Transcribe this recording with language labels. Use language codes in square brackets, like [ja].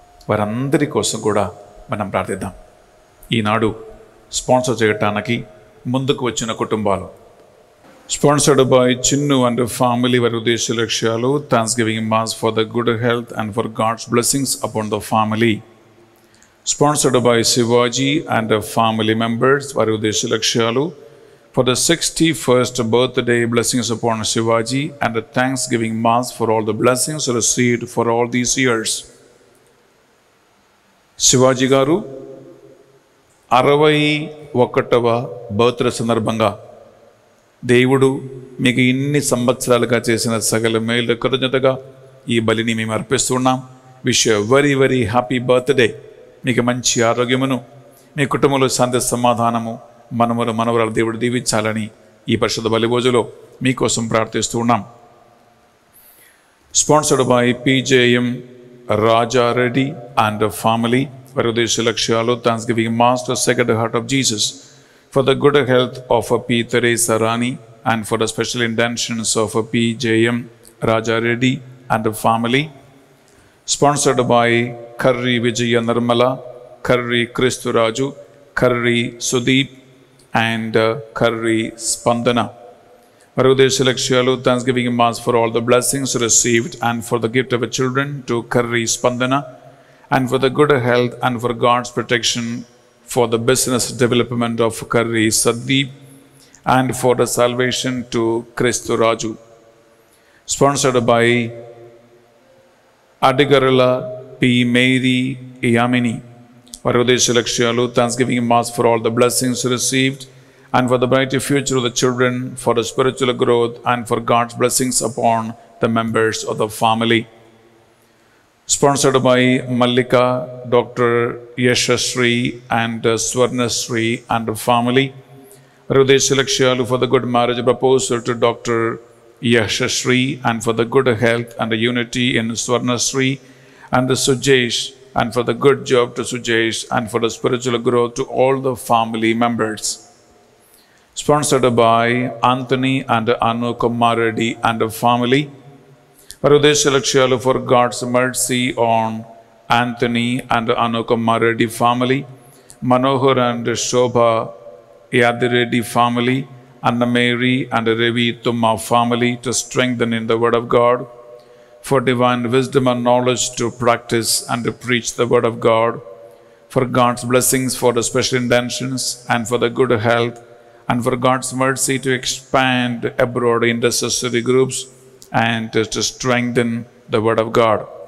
[te] వారందరి కోసం కూడా మనం ప్రార్థిద్దాం. ఈనాడు స్పాన్సర్ చేయడానికి ముందుకు వచ్చిన కుటుంబాలు [en] sponsored by [te] Chinnu and family. వారి ఉద్దేశ లక్ష్యాలు [en] Thanksgiving mass for the good health and for God's blessings upon the family. Sponsored by Shivaji and family members. [te] వారి ఉద్దేశ లక్ష్యాలు [en] for the 61st birthday blessings upon Shivaji and a thanksgiving mass for all the blessings received for all these years. [te] Shivaji గారు 61వ birthday సందర్భంగా దేవుడు మీకు ఇన్ని సంవత్సరాలుగా చేసిన సకల మేలు కృతజ్ఞతగా ఈ బలిని మేము అర్పిస్తున్నాం. [en] Wish you very very happy birthday. [te] మీకు మంచి ఆరోగ్యమును, మీ కుటుంబంలో శాంతి సమాధానము, మనవరు మనవరాలు దేవుడు దీవించాలని ఈ పరిశుద్ధ బలి పూజలో మీకోసం ప్రార్థిస్తూ ఉన్నాం. [en] Sponsored by PJM Raja Reddy and family. [te] వారి ఉద్దేశ లక్ష్యాలు [en] Thanks giving mass to second heart of Jesus for the good health of P. Teresa Rani and for the special intentions of PJM Rajareddy and family. Sponsored by curry Vijaya Nirmala, curry క్రిస్తురాజు, curry Sudeep and Karri Spandana. [te] Varu uddesha lakshalu [en] thanksgiving mass for all the blessings received and for the gift of the children to Karri Spandana and for the good health and for God's protection for the business development of Karri Saddeep and for the salvation to Christu Raju. Sponsored by Adigarala P. Mary Yamini. [te] వారి ఉద్దేశ లక్ష్యాలు [en] Thanksgiving mass for all the blessings received and for the bright future of the children, for the spiritual growth and for God's blessings upon the members of the family. Sponsored by Mallika, doctor Yashasri and Swarnasri and family. [te] వారి ఉద్దేశ లక్ష్యాలు [en] For the good marriage proposal to doctor Yashasri and for the good health and unity in Swarnasri and Sujesh, and for the good job to Sujesh, and for the spiritual growth to all the family members. Sponsored by Anthony and Anu Kumar Reddy and the family. [te] Varudesha Lakshalu [en] for God's mercy on Anthony and Anu Kumar Reddy family. Manohar and Shobha Yadi Reddy family, Anna Mary and Ravi Tumma family to strengthen in the Word of God, for divine wisdom and knowledge to practice and to preach the Word of God, for God's blessings for the special intentions and for the good health, and for God's mercy to expand abroad intercessory groups and to strengthen the Word of God.